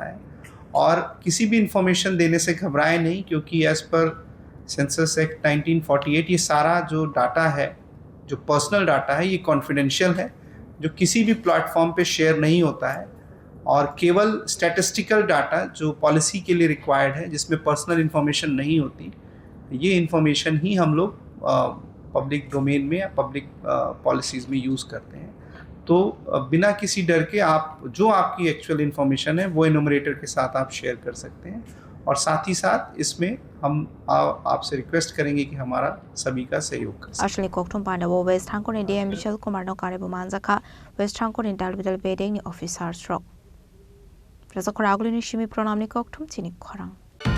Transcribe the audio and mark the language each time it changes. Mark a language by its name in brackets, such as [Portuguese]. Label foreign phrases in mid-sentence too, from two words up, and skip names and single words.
[Hindi] है और किसी भी इन्फॉर्मेशन देने से घबराएं नहीं क्योंकि [English] as per Census Act 1948 [Hindi] ये सारा जो डाटा है जो [English] personal data [Hindi] है ये कॉन्फिडेंशियल है जो किसी भी प्लेटफॉर्म पे शेयर नहीं होता है और केवल [English] statistical data [Hindi] जो पॉलिसी के लिए रिक्वायर्ड है जिसमें [English] personal information [Hindi] नहीं होती ये इन्फॉर्मेशन ही हम लोग [English] public domain [Hindi] में या [English] public policies [Hindi] में यूज़ करते हैं। तो बिना किसी डर के आप जो आपकी [English] actual information [Hindi] है वो इनुमरेटर के साथ आप शेयर कर सकते हैं और साथ ही साथ इसमें हम आपसे रिक्वेस्ट करेंगे कि हमारा सभी का सहयोग करें। [Kok Borok] Ashley Koktum Panda wo West Hangoni DM Vishal Kumar no kare bumanzaka West Hangoni dalbidal beding ni officers rock. Prasa koraguli ni shimi pronam ni koktum chini korang.